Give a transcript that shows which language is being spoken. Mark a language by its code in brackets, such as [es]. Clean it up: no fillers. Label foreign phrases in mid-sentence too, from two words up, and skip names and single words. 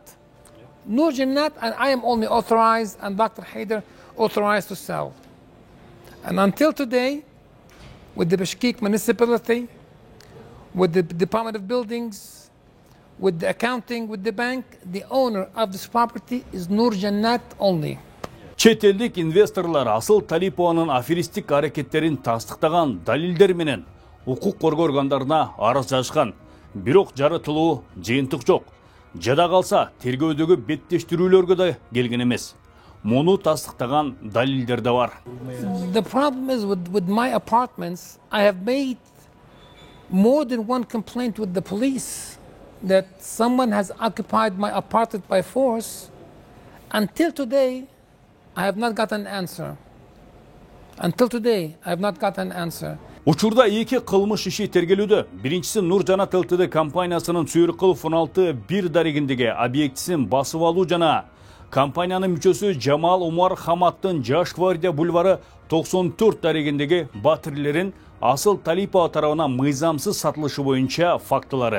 [en] Nur Jannat and I am only authorized, and Dr. Haider authorized to sell. And until today, with the Bishkek municipality, with the Department of Buildings, with the accounting, with the bank, the owner of this property is Nur Jannat only. [ky] Чет элдик инвесторлар Асыл Талипованын аферистик аракеттерин тастыктаган далилдер менен укук коргоо органдарына арыз жазышкан. Бирок жарытылуу жыйынтык жок. Жада калса тергөөдөгү беттештирүүлөргө да келген эмес. Муну тастыктаган далилдер да бар. [en] The problem is with my apartments, I have made more than one complaint with the police. that someone has occupied my apartment by force. Until today, I have not got an answer. Until today, I have not got an answer. [ky] Учурда эки кылмыш иши тергелүүдө. Биринчиси Нуржанат ЛТД компаниясынын Сүйркулов 16-1 дарегиндеги объектисин басып алуу жана компаниянын мүчөсү Жамал Умар Хаматтын Жаш гвардия бульвары 94 дарегиндеги батирлерин Асыл Талипова тарабынан мыйзамсыз сатылышы боюнча фактылары.